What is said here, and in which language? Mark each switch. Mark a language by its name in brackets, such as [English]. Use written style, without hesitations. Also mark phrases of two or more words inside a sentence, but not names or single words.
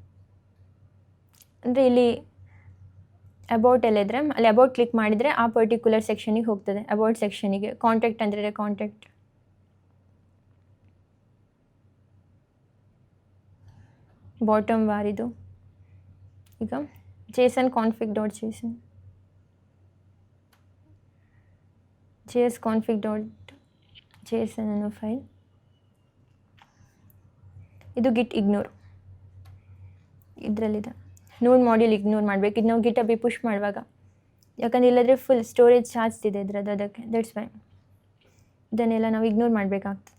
[Kannada] ಅಂದರೆ ಇಲ್ಲಿ ಅಬೌಟ್ ಎಲ್ಲ ಇದ್ದರೆ ಅಲ್ಲಿ [English] about click [Kannada] ಮಾಡಿದರೆ ಆ ಪರ್ಟಿಕ್ಯುಲರ್ ಸೆಕ್ಷನಿಗೆ ಹೋಗ್ತದೆ, ಅಬೌಟ್ ಸೆಕ್ಷನಿಗೆ. ಕಾಂಟ್ಯಾಕ್ಟ್ ಅಂದರೆ ಕಾಂಟ್ಯಾಕ್ಟ್. [English] bottom bar [Kannada] ಇದು. ಈಗ [English] JSON config.json, JS config.json [Kannada] ಅನ್ನೋ ಫೈಲ್. ಇದು [English] git ignore, [Kannada] ಇದರಲ್ಲಿದೆ. [English] node module ignore [Kannada] ಮಾಡಬೇಕು. ಇದು ನಾವು [English] GitHub push [Kannada] ಮಾಡುವಾಗ, ಯಾಕಂದರೆ ಇಲ್ಲದ್ರೆ [English] full storage [Kannada] ಚಾರ್ಜ್ತಿದೆ ಇದರದ್ದು, ಅದಕ್ಕೆ [English] that's why [Kannada] ಇದನ್ನೆಲ್ಲ ನಾವು ಇಗ್ನೋರ್ ಮಾಡಬೇಕಾಗ್ತದೆ.